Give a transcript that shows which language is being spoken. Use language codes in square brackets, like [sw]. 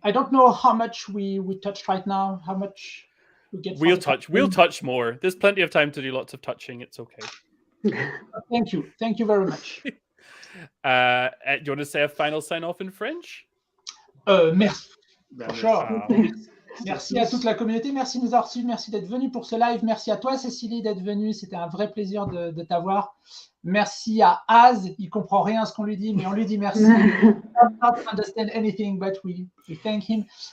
[en] I don't know how much we touched right now. How much we get? We'll touch more. There's plenty of time to do lots of touching. It's okay. Thank you very much. Do you want to say a final sign off in French? [fr] Merci. Sure. Merci à toute la communauté, merci de nous avoir suivis, merci d'être venu pour ce live, merci à toi Cécilie d'être venue, c'était un vrai plaisir de t'avoir. Merci à Az, il comprend rien à ce qu'on lui dit, mais on lui dit merci. [en] I don't understand anything, but we thank him.